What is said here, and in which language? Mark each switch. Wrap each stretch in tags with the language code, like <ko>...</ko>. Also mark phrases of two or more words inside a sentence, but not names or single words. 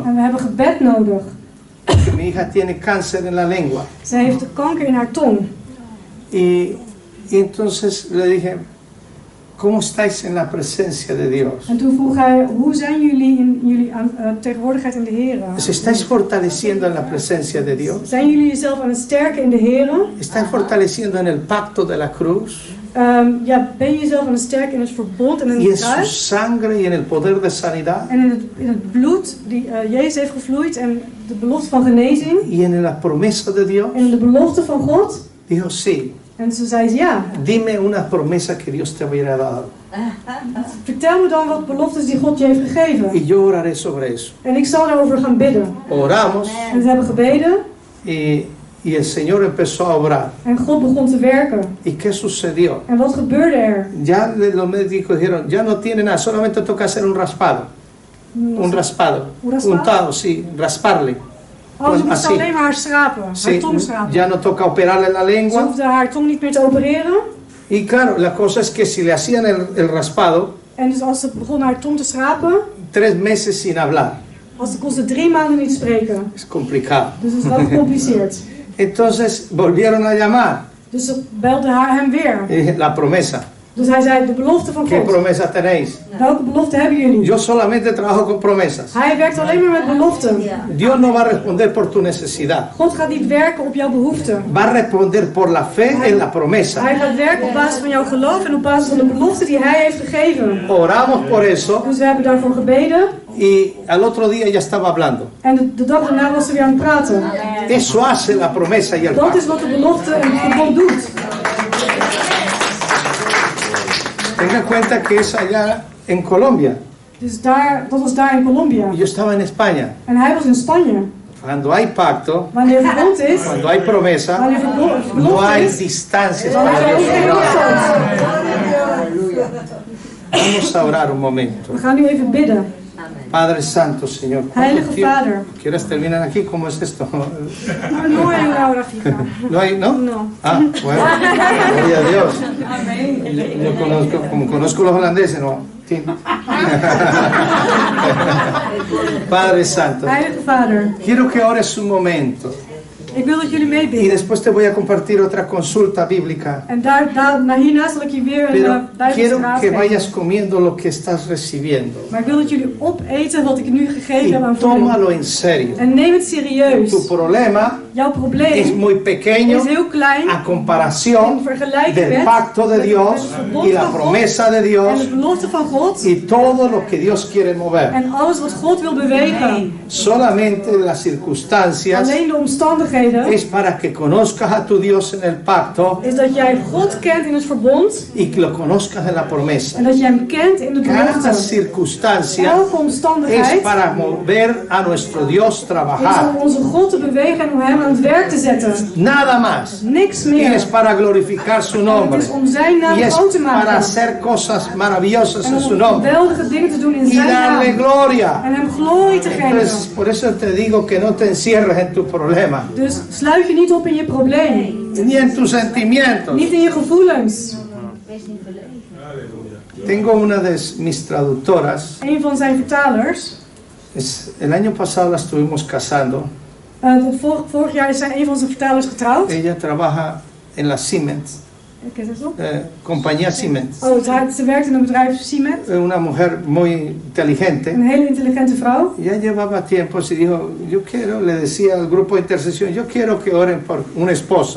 <nl>En we hebben gebed nodig.</nl> <es>Porque mi hija tiene cáncer en la lengua.</es> <nl>Zij heeft kanker in haar tong.</nl> <es>Y entonces le dije, ¿cómo estáis en la presencia de Dios?</es> <nl>En toen vroeg hij, hoe zijn jullie in jullie tegenwoordigheid in de Heer?</nl> <es>¿Os estáis fortaleciendo en la presencia de Dios?</es> <nl>Zijn jullie jezelf aan het sterken in de Heer?</nl> <es>¿Estáis fortaleciendo en el pacto de la cruz?</es> <nl>Ben je jezelf aan het sterken in het verbond en in</nl> <es>Y en</es> <nl>het</nl> <es>su</es> <nl>kruis?</nl> <es>sangre y en el poder de sanidad.</es> <nl>En in het bloed die Jezus heeft gevloeid en de belofte van genezing.</nl> <es>Y en la promesa de Dios.</es> <nl>En de belofte van God.</nl> <es>Dijo sí.</es> <nl>En ze zei ja.</nl> <es>Dime una promesa que Dios te hubiera dado.</es> <nl>Vertel me dan wat beloftes die God je heeft gegeven.</nl> <es>Y yo oraré sobre eso.</es> <nl>En ik zal daarover gaan bidden.</nl> <es>Oramos</es> <nl>En ze hebben gebeden.</nl> <es>y el Señor empezó a obrar.</es> <nl>En God begon te werken.</nl> <es>¿Y qué sucedió?</es> <nl>En wat gebeurde er?</nl> <es>Ya los médicos dijeron, ya no tiene nada, solamente toca hacer un raspado. Un raspado. ¿Un raspado? Untado, sí, rasparle.</es> <nl>Oh, ze moest</nl> <es>así.</es> <nl>alleen maar haar schrapen. Haar</nl> <es>Sí,</es> <nl>tong schrapen.</nl> <es>ya no toca operarle la</es> <nl>Ze</nl> <es>lengua.</es> <nl>hoefde haar tong niet meer te opereren.</nl> <es>Y claro, la cosa es que si le hacían el raspado,</es> <nl>En dus als ze begon haar tong te schrapen,</nl> <es>3 meses sin hablar.</es> <nl>kon ze 3 maanden niet spreken.</nl> <es>Es complicado.</es> <nl>Dus het is wel gecompliceerd.</nl> <es>Entonces volvieron a llamar.</es> <nl>Dus ze belde hem weer.</nl> <es>Y dije, la promesa.</es> <nl>Dus hij zei, de belofte van</nl> <es>¿Qué</es> <nl>God.</nl> <es>promesa tenéis?</es> <nl>Welke belofte hebben jullie?</nl> <es>Yo solamente trabajo con promesas.</es> <nl>Hij werkt alleen maar met beloften.</nl> <es>Dios no va a responder por tu necesidad.</es> <nl>God gaat niet werken op jouw behoeften.</nl> <es>Va a responder por la fe en la promesa.</es> <nl>Hij gaat werken op basis van jouw geloof en op basis van de belofte die hij heeft gegeven.</nl> <es>Oramos por eso</es> <nl>Dus we hebben daarvoor gebeden.</nl> <es>y al otro día ya estaba hablando.</es> <nl>En de dag daarna was ze weer aan het praten.</nl> <es>Eso hace la promesa y el</es> <nl>Dat</nl> <es>pacto.</es> <nl>is wat de belofte en het verbond doet.</nl> <es>Tenga en cuenta que es allá en Colombia.</es> <nl>Dus dat was daar in Colombia.</nl> <es>Y yo estaba en España.</es> <nl>En hij was in Spanje.</nl> <es>Cuando hay pacto,</es> <nl>Wanneer verbond is,</nl> <es>cuando hay promesa,</es> <nl>wanneer</nl> <es>no</es> <nl>belofte</nl> <es>hay</es> <nl>is,</nl> <es>distancias</es> <nl>dan is</nl> <es>para</es> <nl>er ook</nl> <es>Dios.</es> <nl>geen afstand.</nl> <es>Vamos a orar un momento.</es> <nl>We gaan nu even bidden.</nl> <es>Padre Santo, Señor.</es> <nl>Heilige Vader.</nl> <es>¿Quieres terminar aquí? ¿Cómo es esto? No hay una hora fija. ¿No hay? ¿No? No. Ah, bueno. Gloria a Dios. Yo conozco, como conozco los holandeses, no. Sí. Padre Santo,</es> <nl>Heilige Vader.</nl> <es>quiero que ores un momento.</es> <nl>Ik wil dat jullie</nl> <es>Y</es> <nl>meebidden.</nl> <es>después te voy a compartir otra consulta bíblica.</es> <nl>En hierna zal ik je weer een</nl> <es>Pero</es> <nl>Bijbelse</nl> <es>quiero</es> <nl>raad</nl> <es>que</es> <nl>geven.</nl> <es>vayas comiendo lo que estás recibiendo.</es> <nl>Maar ik wil dat jullie opeten wat ik nu gegeven</nl> <es>Y</es> <nl>heb aan voeding.</nl> <es>tómalo en serio.</es> <nl>En neem het serieus.</nl> <es>Tu problema</es> <nl>Jouw</nl> <es>es</es> <nl>probleem</nl> <es>muy pequeño</es> <nl>is heel klein</nl> <es>a comparación</es> <nl>in vergelijking</nl> <es>del</es> <nl>met</nl> <es>pacto de</es> <nl>met</nl> <es>Dios</es> <nl>het verbond</nl> <es>y la</es> <nl>van God</nl> <es>promesa de</es> <nl>en</nl> <es>Dios</es> <nl>de belofte van God</nl> <es>y todo lo que Dios quiere mover.</es> <nl>en alles wat God wil bewegen.</nl> <es>Solamente las circunstancias</es> <nl>Alleen de omstandigheden</nl> <es>es para que conozcas a tu Dios en el pacto</es> <nl>is dat jij God kent in het verbond</nl> <es>y que lo conozcas en la promesa.</es> <nl>en dat jij hem kent in de</nl> <es>Cada</es> <nl>belofte.</nl> <es>circunstancia</es> <nl>Elke</nl> <es>es</es> <nl>omstandigheid</nl> <es>para mover a nuestro Dios</es> <nl>is</nl> <es>trabajar.</es> <nl>om onze God te bewegen en om hem aan het werk te zetten.</nl> <es>Nada más.</es> <nl>Niks</nl> <es>Y</es> <nl>meer.</nl> <es>es para glorificar su</es> <nl>En</nl> <es>nombre.</es> <nl>het is om zijn naam</nl> <es>Y es</es> <nl>groot te</nl> <es>para</es> <nl>maken.</nl> <es>hacer cosas maravillosas</es> <nl>En</nl> <es>en</es> <nl>om</nl> <es>su nombre.</es> <nl>geweldige dingen te doen in</nl> <es>Y</es> <nl>zijn</nl> <es>darle</es> <nl>naam.</nl> <es>gloria.</es> <nl>En hem glorie te</nl> <es>Entonces,</es> <nl>geven.</nl> <es>por eso te digo que no te encierres en tu problema,</es> <nl>Dus sluit je niet op in je probleem.</nl> <es>ni en tus sentimientos.</es> <nl>Niet in je gevoelens.</nl> <es>Tengo una de mis traductoras.</es> <nl>Een van zijn vertalers.</nl> <es>El año pasado la estuvimos casando</es> <nl>Vorig jaar is een van onze vertalers getrouwd.</nl> <es>Ella trabaja en la Siemens, ¿Qué es eso? compañía Siemens.</es> <nl>Oh, ze werkt in een bedrijf Siemens.</nl> <es>Una mujer muy inteligente.</es> <nl>Een hele intelligente vrouw.</nl> <es>Ya llevaba tiempo y dijo, yo quiero, le decía al grupo de intercesión, yo quiero que oren por un esposo.</es>